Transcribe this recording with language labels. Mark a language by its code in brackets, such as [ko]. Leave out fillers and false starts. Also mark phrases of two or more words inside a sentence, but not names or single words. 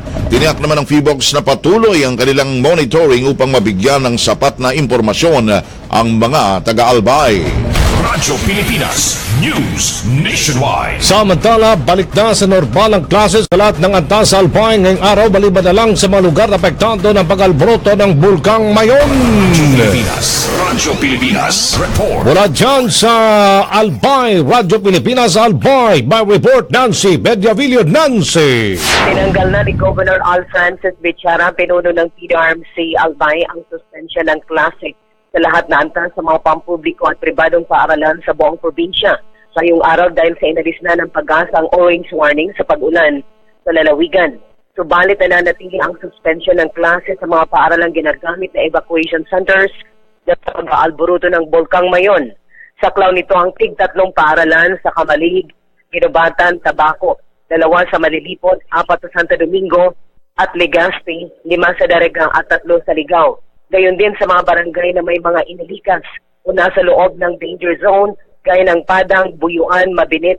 [tl] Tiniyak naman ng PHIVOLCS na patuloy ang kanilang monitoring upang mabigyan ng sapat na impormasyon ang mga taga-Albay. Radyo Pilipinas News Nationwide. Samantala, balik na sa normal ang klase sa lahat ng antas sa Albay ngayong araw, maliban na lang sa mga lugar na apektado ng pag-alboroto ng Bulkang Mayon. Radyo Pilipinas Report. Mula dyan sa Albay, Radyo Pilipinas Albay, [en] by report Nancy Bediavillo. Nancy. [tl] Tinanggal na ni Governor Al Francis Bichara, pinuno ng PDRMC Albay, ang suspensyon ng klase sa lahat na antas sa mga pampubliko at pribadong paaralan sa buong probinsya. Ngayong araw dahil sa inalis na ng pag-asa ang [en] orange warning [tl] sa pag-ulan sa lalawigan. Subalit na nanatili ang suspension ng klase sa mga paaralang ginagamit na [en] evacuation centers [tl] dahil sa pag-aalboruto ng Bulkang Mayon. Saklaw nito ang tig-3 paaralan sa Kamalig, Ginubatan, Tabaco, 2 sa Malilipot, 4 sa Santo Domingo at Legazpi, 5 sa Daregang at 3 sa Ligao. Gayon din sa mga barangay na may mga inilikas o nasa loob ng [en] danger zone, [tl] gaya ng Padang, Buyuan, Mabinit,